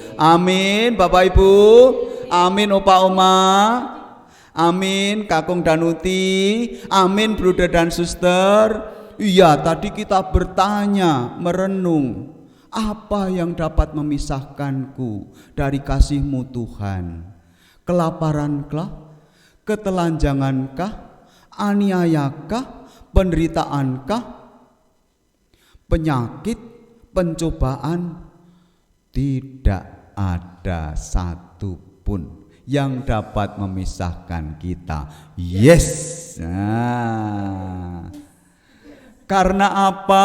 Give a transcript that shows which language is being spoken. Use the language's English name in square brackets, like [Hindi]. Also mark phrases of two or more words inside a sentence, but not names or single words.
[Indonesian] Amin Bapak Ibu. Amin Opa Oma. Amin Kakung Danuti. Amin Bruder dan Suster. Iya, tadi kita bertanya, merenung, apa yang dapat memisahkanku dari kasih-Mu Tuhan? Kelaparankah? Ketelanjangankah? Aniayakah, penderitaankah, penyakit, pencobaan? Tidak ada satu pun yang dapat memisahkan kita. Yes. Nah. Karena apa?